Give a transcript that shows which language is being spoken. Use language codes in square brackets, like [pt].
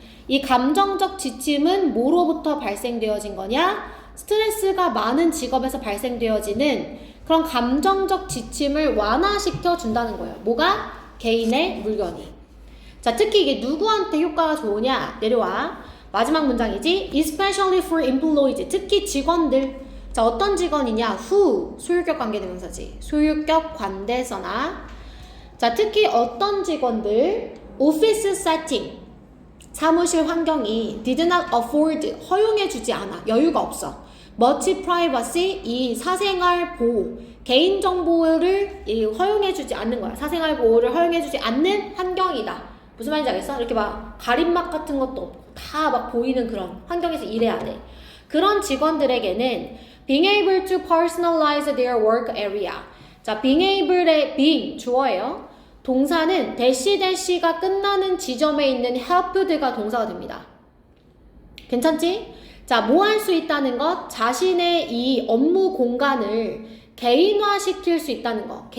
[ko] 이 감정적 지침은 뭐로부터 발생되어진 거냐? 스트레스가 많은 직업에서 발생되어지는 그런 감정적 지침을 완화시켜준다는 거예요. 뭐가? 개인의 물건이. 자, 특히 이게 누구한테 효과가 좋으냐? 내려와. 마지막 문장이지. [en] Especially for employees. [ko] 특히 직원들. 자, 어떤 직원이냐? [en] who. [ko] 소유격 관계대명사지. 소유격 관대서나. 자, 특히 어떤 직원들? [en] office setting. [ko] 사무실 환경이 [en] did not afford. [ko] 허용해주지 않아. 여유가 없어. [en] much privacy. [ko] 이 사생활 보호. 개인정보를 허용해주지 않는 거야. 사생활 보호를 허용해주지 않는 환경이다. 무슨 말인지 알겠어? 이렇게 막 가림막 같은 것도 없고 다 막 보이는 그런 환경에서 일해야 돼. 그런 직원들에게는 [en] being able to personalize their work area. [ko] 자, being able의 being 주어예요. 동사는 대시가 끝나는 지점에 있는 helped가 동사가 됩니다. 괜찮지? 자, 뭐 할 수 있다는 것? 자신의 이 업무 공간을 개인화시킬 수 있다는 거.